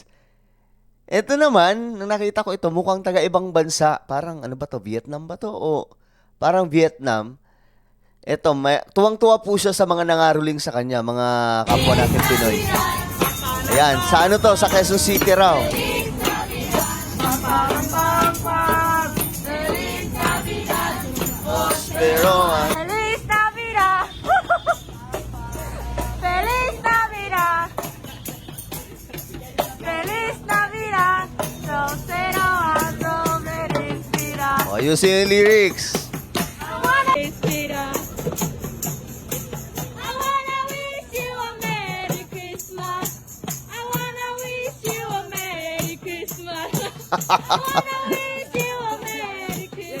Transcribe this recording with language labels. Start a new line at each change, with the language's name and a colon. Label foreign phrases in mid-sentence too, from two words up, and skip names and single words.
Filipino: Ito naman, nung nakita ko ito, mukhang taga-ibang bansa. Parang, ano ba to? Vietnam ba to? O parang Vietnam. Ito, tuwang-tuwa po siya sa mga nangaruling sa kanya, mga kapwa natin Pinoy. Ayan, sa ano to? Sa Quezon City raw. Pero,
Spanish: Feliz Navidad. Feliz Navidad. Feliz Navidad. Rosero ando merendira.
Filipino: ayusin yung lyrics.
English: I wanna wish you a Merry Christmas. I wanna wish you a Merry Christmas. I wanna wish you a Merry Christmas.